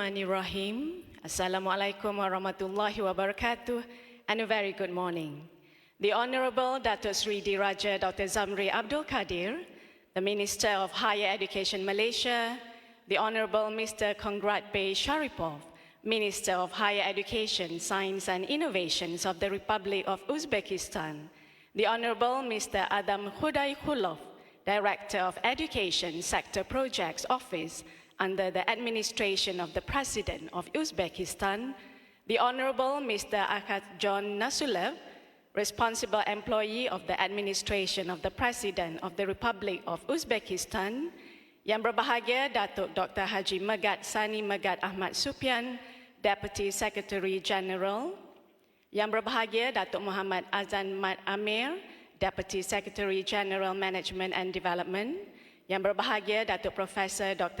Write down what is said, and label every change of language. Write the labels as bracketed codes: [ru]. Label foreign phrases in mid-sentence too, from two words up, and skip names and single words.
[ar] بسم الله الرحمن الرحيم. السلام عليكم ورحمة الله وبركاته [en] and a very good morning. the Honorable Datuk Sri Diraja Dr. Zamri Abdul Kadir, the Minister of Higher Education Malaysia, the Honorable Mr. Kongrat Bey Sharipov, Minister of Higher Education, Science and Innovations of the Republic of Uzbekistan, the Honorable Mr. Adam Khudaikhulov, Director of Education Sector Projects Office under the administration of the President of Uzbekistan, the Honorable Mr. Akhat John Nasulev, responsible employee of the administration of the President of the Republic of Uzbekistan, [ms] Yang berbahagia [en] Datuk Dr. Haji Megat Sani Megat Ahmad Supian, Deputy Secretary General, [ms] Yang berbahagia [en] Datuk Muhammad Azlan Mat Amir, Deputy Secretary General Management and Development, [ms] Yang berbahagia Datuk Profesor Dr.